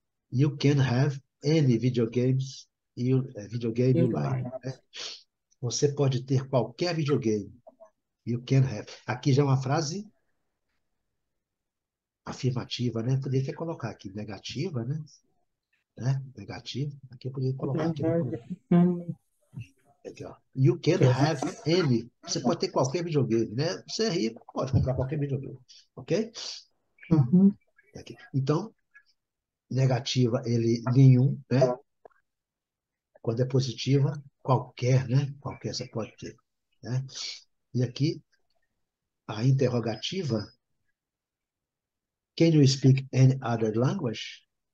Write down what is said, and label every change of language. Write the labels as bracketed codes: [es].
[en] You can have any videogame you like. [pt] Né? Você pode ter qualquer videogame. [en] You can have. [pt] Aqui já é uma frase afirmativa, né? Poderia até colocar aqui negativa, né? Negativa. Aqui eu poderia colocar aqui. Aqui, ó. [en] You can have any. [pt] Você pode ter qualquer videogame, né? Você é rico, pode comprar qualquer videogame. Ok? Aqui. Então, negativa, ele nenhum, né? Quando é positiva, qualquer, né? Qualquer você pode ter. Né? E aqui, a interrogativa, [en] can you speak any other language?